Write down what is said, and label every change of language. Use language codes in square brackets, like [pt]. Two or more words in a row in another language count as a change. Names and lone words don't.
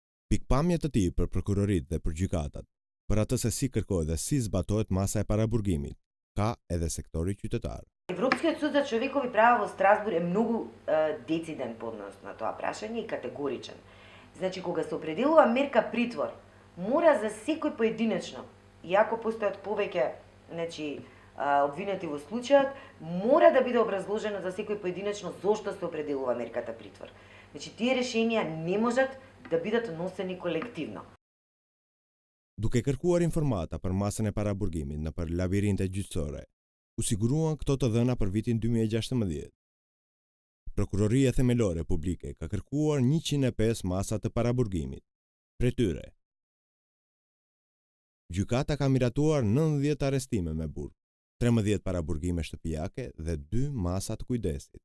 [sq] Pikpamjet të tij për prokuroritë dhe për gjykatat, për atë se si kërkohet dhe si zbatohet masa e paraburgimit, ka edhe sektori qytetar. [mk] Европскиот суд за човекови права во Страсбург е многу дециден по однос на тоа прашање и категоричен. Значи, кога се определува мерка притвор, мора за секој поединечно, иако постојат повеќе, обвинети во случајот, мора да биде образложено за секој поединечно зошто се определува мерката притвор. Значи, тие решенија не можат да бидат носени колективно. [sq] Duke kërkuar informata për masën e paraburgimit në për labirinte gjyqësore, u siguruan këto të dhëna për vitin 2016. Prokuroria Themelore Publike ka kërkuar 105 masa të paraburgimit. Prej tyre, gjykata ka miratuar 90 arrestime me burg, 13 paraburgime shtëpiake dhe 2 masa të kujdesit.